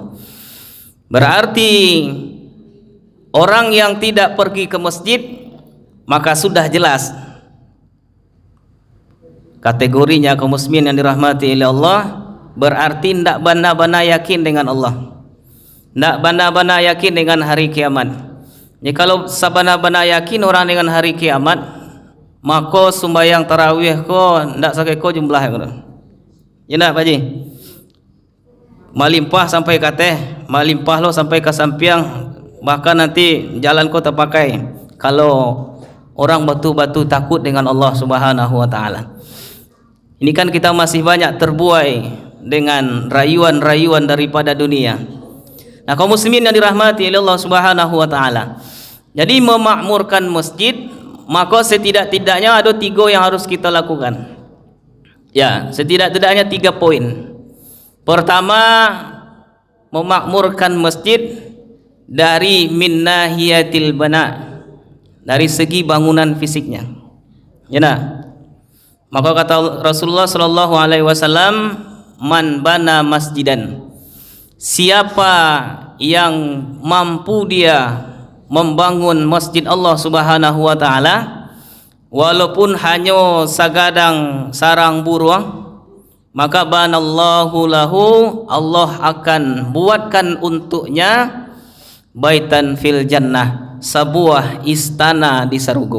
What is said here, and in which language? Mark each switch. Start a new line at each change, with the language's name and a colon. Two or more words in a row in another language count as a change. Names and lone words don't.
Indonesian: Berarti orang yang tidak pergi ke masjid, maka sudah jelas kategorinya, kaum muslimin yang dirahmati oleh Allah. Berarti
Minangkabau: tidak bana-bana yakin
Indonesian: dengan Allah,
Minangkabau: tidak bana-bana yakin
Indonesian: dengan hari kiamat. Jadi kalau sabana-bana yakin orang dengan hari kiamat, maka sembahyang tarawih ko tidak sampai ko jumlah ya nak Pak Haji,
Minangkabau: malimpah sampai kateh, malimpah lo sampai ke sampiang,
Indonesian: bahkan nanti jalan kau terpakai kalau orang batu-batu takut dengan Allah
Arabic: سبحانه وتعالى.
Indonesian: Ini kan kita masih banyak terbuai dengan rayuan-rayuan daripada dunia. Nah, kaum muslimin yang dirahmati oleh Allah
Arabic: سبحانه وتعالى,
Indonesian: jadi memakmurkan masjid, maka setidak-tidaknya ada 3 yang harus kita lakukan. Ya, setidak-tidaknya 3 poin. Pertama, memakmurkan masjid dari
Arabic: من ناحية البناء,
Indonesian: dari segi bangunan fisiknya. Ya nah, Maka kata Rasulullah
Arabic: صلى الله عليه وسلم, من بنى مسجدا,
Indonesian: siapa yang mampu dia membangun masjid Allah
Arabic: سبحانه وتعالى,
Indonesian: walaupun hanya sagadang sarang burung, maka
Arabic: بنى الله له,
Indonesian: Allah akan buatkan untuknya
Arabic: بيتا في الجنة,
Indonesian: sebuah istana di surga.